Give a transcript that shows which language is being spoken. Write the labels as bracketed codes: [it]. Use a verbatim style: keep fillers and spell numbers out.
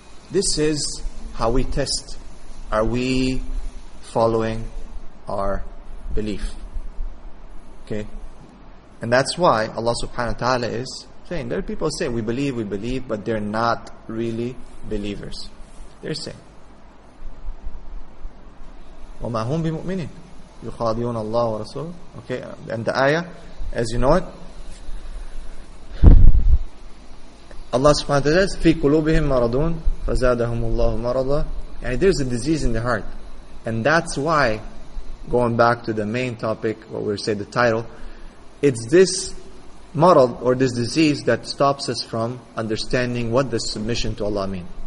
[en] This is how we test. Are we following our belief? Okay? And that's why Allah subhanahu wa ta'ala is... There are people who say, we believe, we believe, but they're not really believers. They're saying, [ar] وَمَا هُمْ بِمُؤْمِنِينَ يُخَادِعُونَ اللَّهَ وَرَسُولَهُ. [en] Okay, and the ayah, as you know it, Allah subhanahu wa ta'ala says, [ar] فِي قُلُوبِهِمْ مَرَضٌ فَزَادَهُمُ اللَّهُ مَرَضًا. [en] And there's a disease in the heart. And that's why, going back to the main topic, what we say, the title, it's this marad, or this disease, that stops us from understanding what does submission to Allah mean.